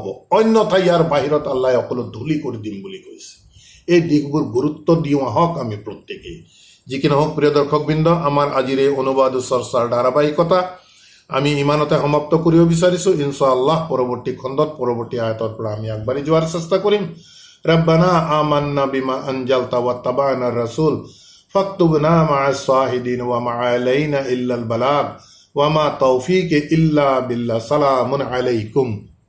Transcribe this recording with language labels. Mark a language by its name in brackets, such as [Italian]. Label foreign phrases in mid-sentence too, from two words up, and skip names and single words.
[Assamese] অন্যথা ইয়াৰ বাহিৰত আল্লাহে সকলো ধূলি কৰি দিম বুলি কৈছে। এই দিশবোৰ গুৰুত্ব দিওঁ আহক আমি প্ৰত্যেকেই। যি কি নহওক, প্ৰিয় দৰ্শকবৃন্দ, আমাৰ আজিৰ এই অনুবাদ চৰ্চাৰ ধাৰাবাহিকতা আমি ইমানতে সমাপ্ত কৰিব বিচাৰিছোঁ। ইনশাআল্লাহ পৰৱৰ্তী খণ্ডত, পৰৱৰ্তী আয়াতৰ পৰা আমি আগবাঢ়ি যোৱাৰ চেষ্টা কৰিম। [Arabic] ربنا آمنا بما أنزلت واتبعنا الرسول فاكتبنا مع الشاهدين وما علينا إلا البلاغ وما توفيقي إلا بالله. سلام عليكم.